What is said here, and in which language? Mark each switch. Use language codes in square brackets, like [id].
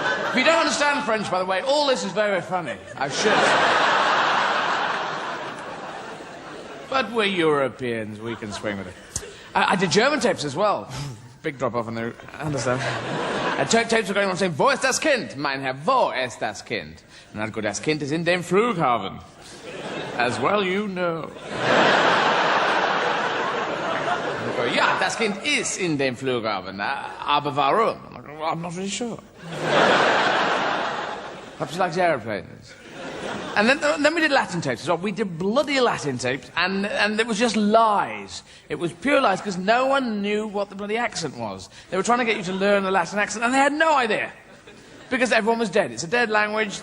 [en] If you don't understand French, by the way, all this is very funny. I should. But we're Europeans, we can swing with it. I did German tapes as well. Big drop-off on the... Understand? Tapes were going on saying, [de] wo ist das Kind? Mein Herr, wo ist das Kind? [en] And I'd go, [de] das Kind ist in dem Flughafen. [en] As well you know. And I'd go, [de] ja, das Kind ist in dem Flughafen. Aber warum? [en] I'm like, well, I'm not really sure. Perhaps she likes aeroplanes. And then we did Latin tapes as well. We did bloody Latin tapes, and it was just lies. It was pure lies, because no one knew what the bloody accent was. They were trying to get you to learn the Latin accent, and they had no idea. Because everyone was dead. It's a dead language.